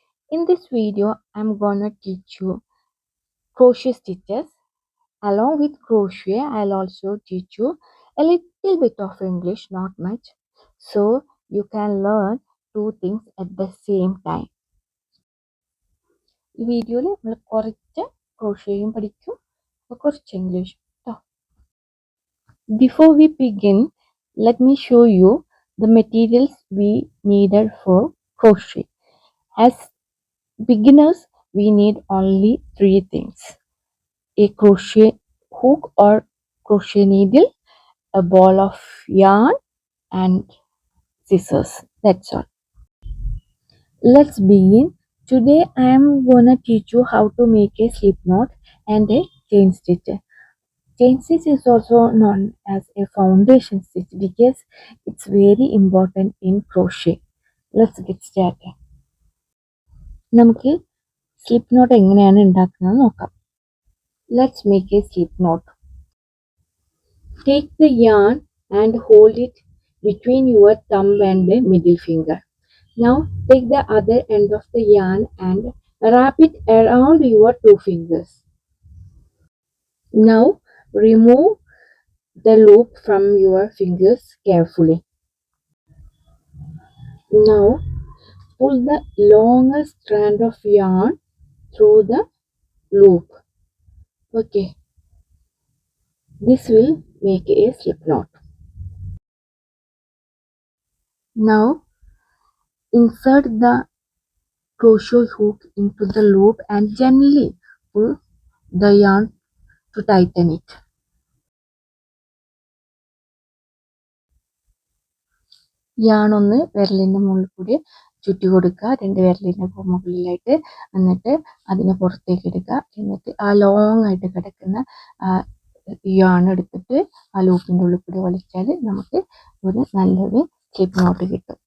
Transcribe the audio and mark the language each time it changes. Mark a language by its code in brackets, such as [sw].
[en] In this video, I'm gonna teach you crochet stitches. Along with crochet, I'll also teach you a little bit of English, not much. So you can learn two things at the same time. [ml] ഈ വീഡിയോയിൽ നമ്മൾ കുറച്ച് ക്രോഷയും പഠിക്കും കുറച്ച് English കേട്ടോ. [en] Before we begin, let me show you the materials we needed for crochet. As beginners, we need only three things: a crochet hook or crochet needle, a ball of yarn, and scissors. That's all. Let's begin. Today I am gonna teach you how to make a slip knot and a chain stitch. Chain stitch is also known as a foundation stitch because it's very important in crochet. Let's get started. [ml] നമുക്ക് slip not എങ്ങനെയാണ് ഉണ്ടാക്കുന്നത് നോക്കാം. [en] Let's make a slip knot. Take the yarn and hold it between your thumb and the middle finger. Now take the other end of the yarn and wrap it around your two fingers. Now remove the loop from your fingers carefully. Now pull the longest strand of yarn through the loop. Okay, this will make a slip knot. Now insert the crochet hook into the loop and gently pull the yarn to tighten it. [ml] yarn ഒന്ന് വിരലിൻ്റെ മുകളിൽ കൂടി ചുറ്റി കൊടുക്കുക, രണ്ട് വിരലിൻ്റെ മുകളിലായിട്ട്. എന്നിട്ട് അതിനെ പുറത്തേക്ക് എടുക്കുക. എന്നിട്ട് ആ ലോങ് ആയിട്ട് കിടക്കുന്ന yarn എടുത്തിട്ട് ആ ലൂപ്പിൻ്റെ ഉള്ളിൽ കൂടി വലിച്ചാൽ നമുക്ക് ഒരു നല്ലൊരു സ്ലിപ്പ് നോട്ട് കിട്ടും.